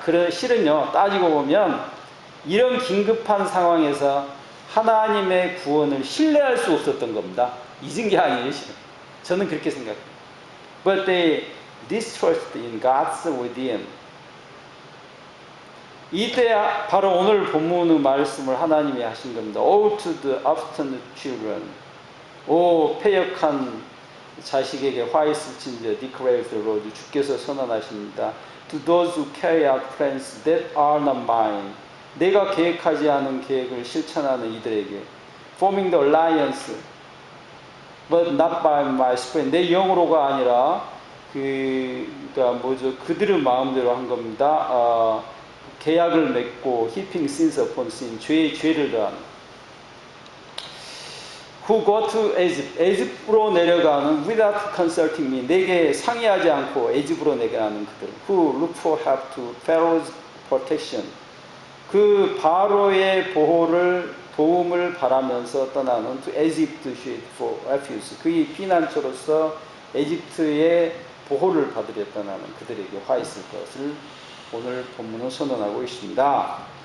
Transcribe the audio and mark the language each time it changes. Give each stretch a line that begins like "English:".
Korean: 실은요, 따지고 보면 이런 긴급한 상황에서 하나님의 구원을 신뢰할 수 없었던 겁니다. 잊은 게 아니에요, 실은. 저는 그렇게 생각합니다.
English: But they distrusted in God's within.
Korean: 이때 바로 오늘 본문의 말씀을 하나님이 하신 겁니다.
English: Oh to the obstinate children.
Korean: 오 패역한 자식에게 화 있을 진저
English: declares the Lord.
Korean: 주께서 선언하십니다.
English: To those who carry out plans that are not mine.
Korean: 내가 계획하지 않은 계획을 실천하는 이들에게
English: forming the alliance but not by my spirit.
Korean: 내 영으로가 아니라 그러니까 뭐죠? 그들의 마음대로 한 겁니다. 계약을 맺고
English: heaping sins upon sin.
Korean: 죄에 죄를 더하는.
English: Who go to Egypt.
Korean: 에집트로 내려가는
English: without consulting me.
Korean: 내게 상의하지 않고 에집트로 내려가는 그들.
English: Who look for help to Pharaoh's protection.
Korean: 그 바로의 도움을 바라면서 떠나는
English: to Egypt for refuge.
Korean: 그의 피난처로서 에집트의 보호를 받으려 떠나는 그들에게 화 있을 것을 오늘 본문은 선언하고 있습니다.